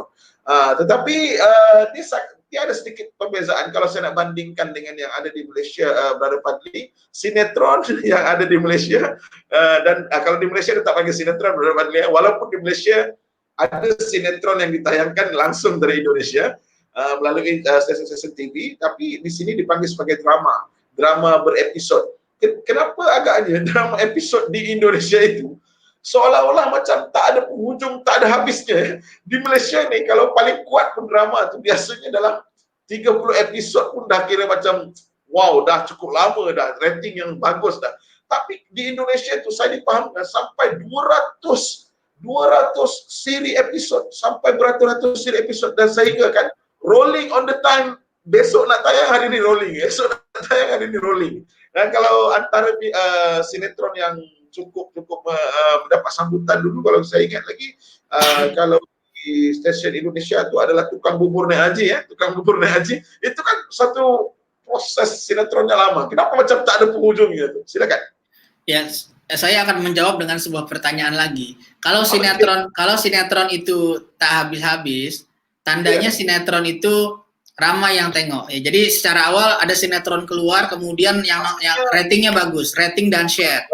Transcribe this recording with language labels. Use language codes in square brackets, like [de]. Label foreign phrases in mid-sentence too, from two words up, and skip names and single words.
[ms] Tetapi dia ada sedikit perbezaan kalau saya nak bandingkan dengan yang ada di Malaysia, Brother Fadli. Sinetron yang ada di Malaysia dan kalau di Malaysia tetap panggil sinetron, Brother Fadli, walaupun di Malaysia ada sinetron yang ditayangkan langsung dari Indonesia melalui stasiun-stasiun TV, tapi di sini dipanggil sebagai drama berepisod. Kenapa agaknya drama episod di Indonesia itu seolah-olah macam tak ada penghujung, tak ada habisnya. Di Malaysia ni kalau paling kuat pun drama tu biasanya dalam 30 episod pun dah kira macam wow, dah cukup lama dah, rating yang bagus dah. Tapi di Indonesia itu saya dipahamkan sampai 200 siri episod, sampai beratus-ratus siri episod, dan sehingga kan [en] rolling on the time, [ms] besok nak tayang hari ni rolling, esok nak tayang hari ni rolling. Dan kalau antara sinetron yang cukup mendapat sambutan dulu, kalau saya ingat lagi, kalau di stesen Indonesia itu adalah Tukang Bubur Nek Haji ya, Tukang Bubur Nek Haji, itu kan satu proses sinetronnya lama. Kenapa macam tak ada penghujungnya tu? Silakan. [id] Yes. Saya akan menjawab dengan sebuah pertanyaan lagi. Kalau sinetron itu tak habis-habis, tandanya sinetron itu ramai yang tengok. Ya, jadi secara awal ada sinetron keluar, kemudian yang ratingnya bagus, rating dan share.